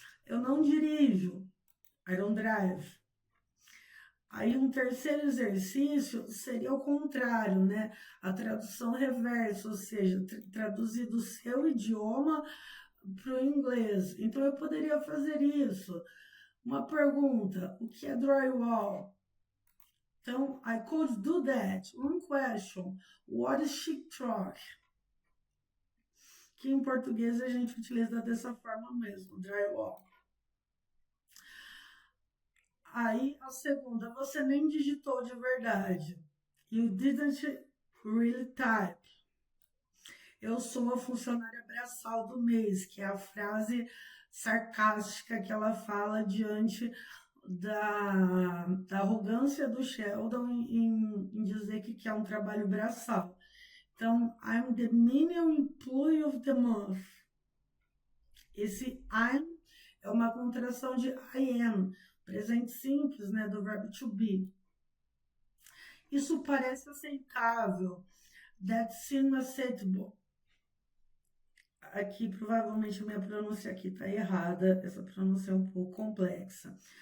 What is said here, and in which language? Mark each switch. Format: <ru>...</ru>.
<pt>Eu não dirijo.</pt> <en>I don't drive.</en> <pt>Aí um terceiro exercício seria o contrário, né? A tradução reversa, ou seja, traduzir do seu idioma para o inglês. Então eu poderia fazer isso. Uma pergunta: o que é drywall?</pt> <en>Então, I could do that. One question: what is sheetrock?</en> <pt>Que em português a gente utiliza dessa forma mesmo, drywall. Aí a segunda: você nem digitou de verdade.</pt> <en>You didn't really type.</en> <pt>Eu sou a funcionária braçal do mês, que é a frase sarcástica que ela fala diante da arrogância do Sheldon em dizer que é um trabalho braçal.</pt> <en>Então, I'm the menial employee of the month.</en> <pt>Esse I'm é uma contração de I am, presente simples, né, do verbo to be. Isso parece aceitável.</pt> <en>That seems acceptable.</en> <pt>Aqui, provavelmente, a minha pronúncia aqui está errada. Essa pronúncia é um pouco complexa.</pt>